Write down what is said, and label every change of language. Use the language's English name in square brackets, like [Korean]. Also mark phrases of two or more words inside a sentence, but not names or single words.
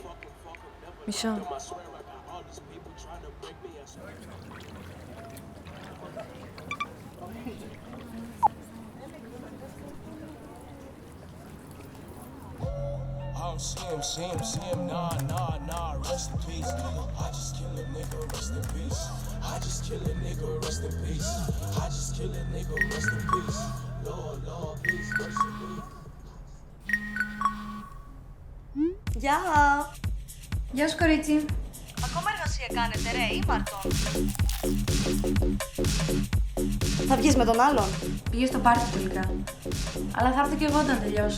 [Greek] Μισό. [English] See him, nah, rest in peace. I just kill a nigga, rest in peace. I just kill a nigga, rest in peace. I just kill a nigga, rest in peace. Lord, please, mercy me. [Greek] Γεια! Γεια σου, κορίτσι. Ακόμα εργασία κάνετε, ρε, ή Μαρτών? Θα βγεις με τον άλλον? Πήγε στο πάρτι τελικά. Αλλά θα έρθω κι εγώ όταν τελειώσω.